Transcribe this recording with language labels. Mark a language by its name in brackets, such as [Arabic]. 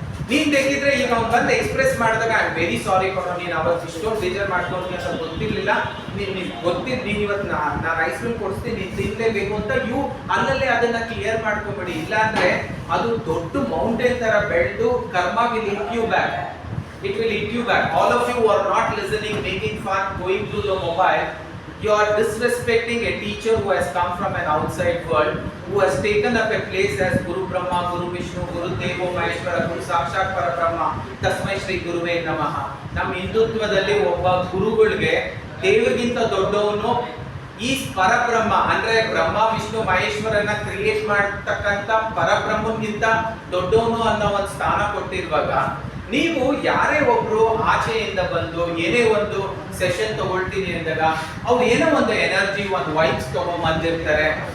[Kannada] ನೀನ್ ಬೇಕಿದ್ರೆ ಈಗ ಅವ್ನು ಬಂದು ಎಕ್ಸ್ಪ್ರೆಸ್ ಮಾಡಿದಾಗ [English] I am very sorry [Kannada] ಕೊಡೋ, ನೀನು ಅವತ್ತು ಇಷ್ಟೊಂದು ಬೇಜಾರು ಮಾಡ್ಕೊಂಡು ಅಂತ ಗೊತ್ತಿರಲಿಲ್ಲ, ನೀನು ಗೊತ್ತಿದ್ದು ನೀನು ಇವತ್ತು ನಾನು ಐಸ್ ಕ್ರೀಮ್ ಕೊಡಿಸ್ತೀನಿ, ನೀನು ತಿನ್ನಲೇಬೇಕು ಅಂತ ಯು ಅಲ್ಲಲ್ಲೇ ಅದನ್ನ ಕ್ಲಿಯರ್ ಮಾಡ್ಕೊಂಬಿಡಿ. ಇಲ್ಲಾಂದ್ರೆ ಅದು ದೊಡ್ಡ ಮೌಂಟೇನ್ ತರ ಬೆಳೆದು [English] Karma will hit you back. It will hit you back. All of you who are not listening, making fun, going through the mobile, you are disrespecting a teacher who has come from an outside world, who has taken up a place as [Sanskrit] Guru Brahma, Guru Vishnu, Guru Devo Maheshwara, Guru Sakshat Parabrahma, Tasmai Shri Guruve Namaha. [Kannada] ನಮ್ಮ ಹಿಂದುತ್ವದಲ್ಲಿ ಒಬ್ಬ ಗುರುಗಳಿಗೆ ದೇವರಿಗಿಂತ ದೊಡ್ಡವನು ಈ ಪರಬ್ರಹ್ಮ, ಅಂದ್ರೆ Brahma Vishnu ಮಹೇಶ್ವರನ create ಮಾಡತಕ್ಕಂತ ಪರಬ್ರಹ್ಮನ್ಗಿಂತ ದೊಡ್ಡವನು ಅನ್ನೋ ಒಂದು ಸ್ಥಾನ ಕೊಟ್ಟಿರುವಾಗ, ನೀವು ಯಾರೇ ಒಬ್ರು ಆಚೆಯಿಂದ ಬಂದು ಏನೇ ಒಂದು ಸೆಷನ್ ತಗೊಳ್ತೀನಿ ಅಂದಾಗ ಅವ್ರು ಏನೋ ಒಂದು ಎನರ್ಜಿ, ಒಂದು ವೈಬ್ಸ್ ತಗೊಂಡ್ಬಂದಿರ್ತಾರೆ.